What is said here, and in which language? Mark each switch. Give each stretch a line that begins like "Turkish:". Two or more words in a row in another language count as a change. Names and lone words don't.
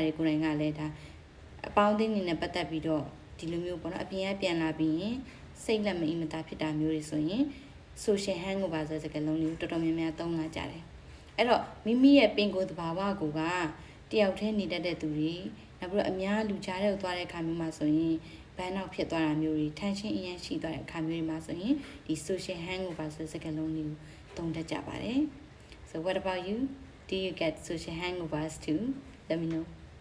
Burmese: တွေကိုယ်တိုင်ကလည်းဒါအပေါင်းအသင်းတွေနဲ့ပတ်သက်ပြီးတော့ဒီလိုမျိုးပေါ့နော်အပြင်ကပြန်လာပြီးရင်စိတ်လက်မအီမသာဖြစ်တာမျိုးတွေဆိုရင်
English: social hangover
Burmese: ဆိုတဲ့စကားလုံးလေးတော်တော်များများသုံးလာကြတယ်အဲ့တော့မိမိရဲ့ပင်ကိုယ်သဘာဝကိုကတယောက်တည်းနေတတ်တဲ့သူတွေနောက်ပြီးတော့အများလူကြားတဲ့ကိုသွားတဲ့အခါမျိုးမှာဆိုရင်ဘန်းနောက်ဖြစ်သွားတာမျိုးတွေ tension အရင်ရှိသွားတဲ့အခါမျိုးတွေမှာဆိုရင်ဒီ
English: social hangover
Burmese: ဆိုတဲ့စကားလုံးလေးကိုသုံးတတ်ကြပါတယ်
English: So what about you? Do you get social hangovers too? Let me know.